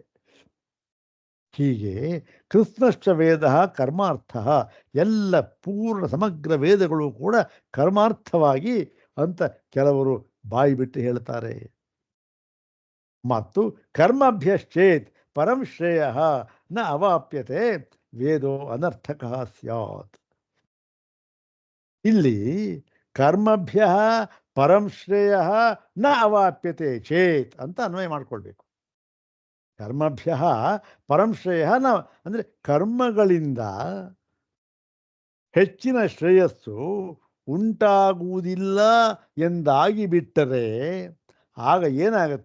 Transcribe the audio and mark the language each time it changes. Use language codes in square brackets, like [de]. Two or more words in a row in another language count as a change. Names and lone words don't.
[kn] ಹೀಗೆ [sa] ಕೃಷ್ಣಶ್ಚ ವೇದ ಕರ್ಮಾರ್ಥ, [kn] ಎಲ್ಲ ಪೂರ್ಣ ಸಮಗ್ರ ವೇದಗಳು ಕೂಡ ಕರ್ಮಾರ್ಥವಾಗಿ ಅಂತ ಕೆಲವರು ಬಾಯಿ ಬಿಟ್ಟು ಹೇಳ್ತಾರೆ. [sa] ಮತ್ತು ಕರ್ಮಭ್ಯಶ್ಚೇತ್ ಪರಂ ಶ್ರೇಯ ನ ಅವಾಪ್ಯತೆ ವೇದೋ ಅನರ್ಥಕ ಸ್ಯಾತ್. [kn] ಇಲ್ಲಿ [sa] ಕರ್ಮಭ್ಯ ಪರಂ ಶ್ರೇಯ ನ ಅವಾಪ್ಯತೆ ಚೇತ್ [kn] ಅಂತ ಅನ್ವಯ ಮಾಡಿಕೊಳ್ಬೇಕು. [sa] ಕರ್ಮಭ್ಯ ಪರಂ ಶ್ರೇಯ ನ [kn] ಅಂದರೆ ಕರ್ಮಗಳಿಂದ ಹೆಚ್ಚಿನ ಶ್ರೇಯಸ್ಸು ಉಂಟಾಗುವುದಿಲ್ಲ ಎಂದಾಗಿ ಬಿಟ್ಟರೆ ಆಗ ಏನಾಗುತ್ತೆ?